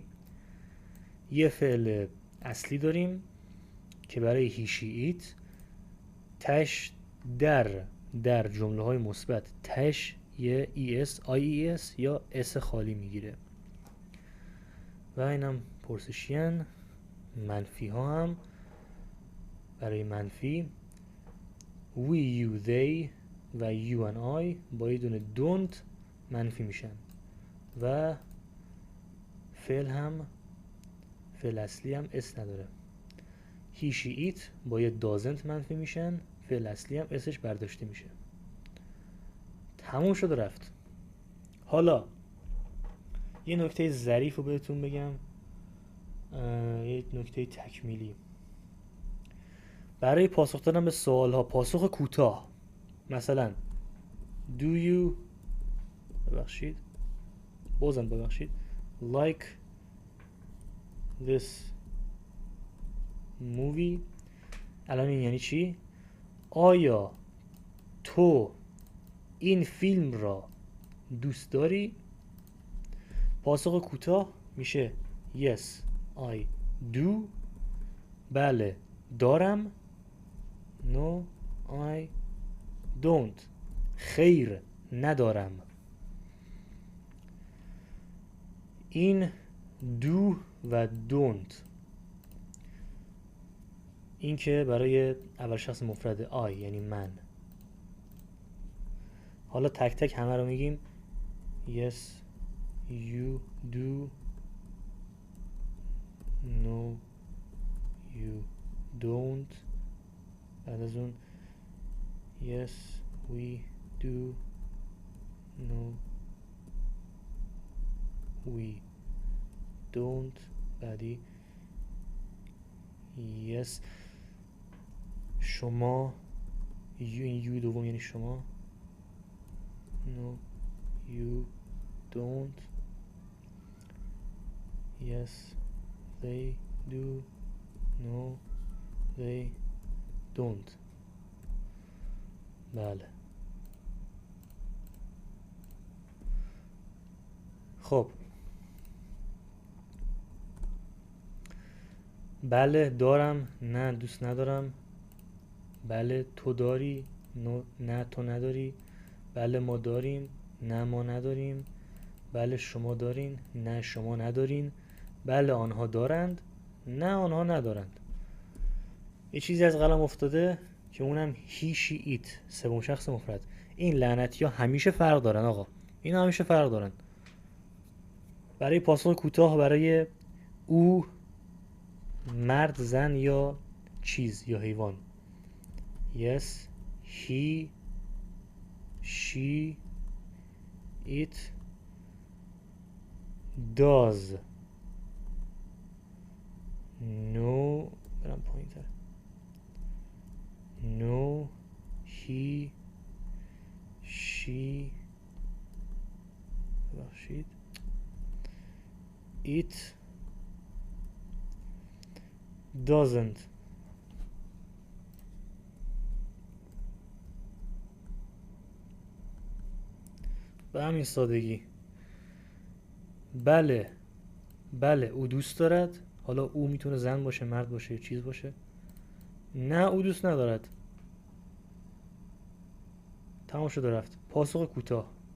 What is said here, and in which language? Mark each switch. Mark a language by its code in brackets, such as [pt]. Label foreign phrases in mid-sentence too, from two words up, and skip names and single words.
[fa] یه فعل اصلی داریم که برای [en] he she it [fa] تش در جمله های مثبت تش یه es یا اس خالی میگیره. و اینم پرسشیان. منفی ها هم برای منفی [en] we, you, they [fa] و [en] you and I [fa] با یه دونه don't منفی میشن. و فعل هم، فعل اصلی هم اس نداره. [en] he, she, it [fa] با یه doesn't منفی میشن، فعل اصلی هم اسش برداشته میشه. تموم شد و رفت. حالا یه نکته ظریف رو بهتون بگم، یه نکته تکمیلی برای پاسخ دادن به سوال ها. پاسخ کوتاه، مثلا [en] do you [fa] ببخشید [en] like this movie. [fa] الان این یعنی چی؟ آیا تو این فیلم را دوست داری؟ پاسخ کوتاه میشه [en] yes I do، [fa] بله دارم، [en] no I don't، [fa] خیر ندارم. این do و don't، این که برای اول شخص مفرد I یعنی من. حالا تک تک همه رو میگیم. [en] yes you do، no you don't، [fa] بعد از اون [en] yes we do no we don't. [fa] بعدی yes شما این یو دوم یعنی شما no you don't. [en] yes they do no they don't. [fa] بله. خب بله دارم، نه دوست ندارم. بله تو داری، نه تو نداری. بله ما داریم، نه ما نداریم. بله شما دارین، نه شما ندارین. بله آنها دارند، نه آنها ندارند. یه چیزی از قلم افتاده که اونم [en] he she it، [fa] سوم شخص مفرد. این لعنتی ها همیشه فرق دارن آقا، این همیشه فرق دارن. برای پاسخ کوتاه برای او، مرد، زن یا چیز یا حیوان. [en] yes he she it does no [fa] برم پایین تر [en] no he she ببخشید it doesn't. [fa] به همین سادگی. بله بله او دوست دارد. حالا او میتونه زن باشه، مرد باشه یا چیز باشه. نه او دوست ندارد. تمام شده رفت. پاسخ کوتاه.